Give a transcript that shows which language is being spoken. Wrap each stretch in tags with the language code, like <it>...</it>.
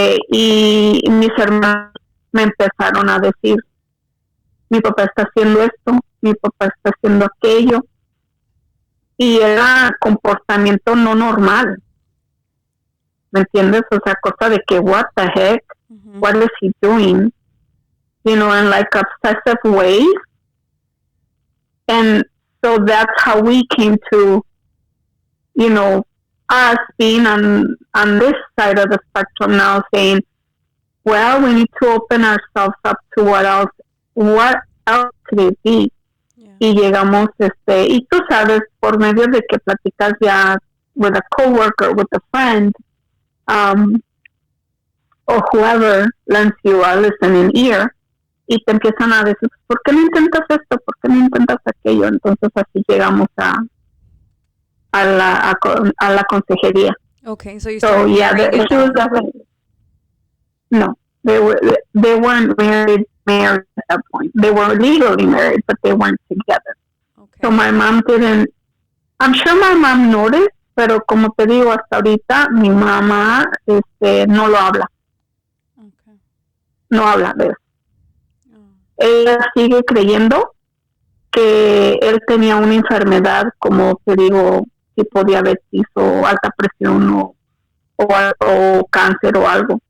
<es>Y mis hermanos me empezaron a decir, mi papá está haciendo esto, mi papá está haciendo aquello, y era comportamiento no normal, ¿me entiendes? O sea, cosa de que</es> <en>what the heck, what is he doing, you know, in like obsessive ways. And so that's how we came to, you know, us being on this side of the spectrum now, saying, well, we need to open ourselves up to what else could it be. Yeah.</en> <es>Y llegamos, y tú sabes, por medio de que platicas ya</es> <en>with a coworker, with a friend, or whoever lends you a listening ear,</en> <es>y te empiezan a decir, ¿por qué no intentas esto? ¿Por qué no intentas aquello? Entonces así llegamos a la consejería.</es> <en>Okay, so you started no, they weren't married at that point. They were legally married, but they weren't together. Okay. So my mom didn't. I'm sure my mom noticed,</en> <es>pero como te digo, hasta ahorita mi mamá no lo habla. Okay. No habla de eso. Ella sigue creyendo que él tenía una enfermedad, como te digo, tipo diabetes o alta presión o cáncer o algo.</es>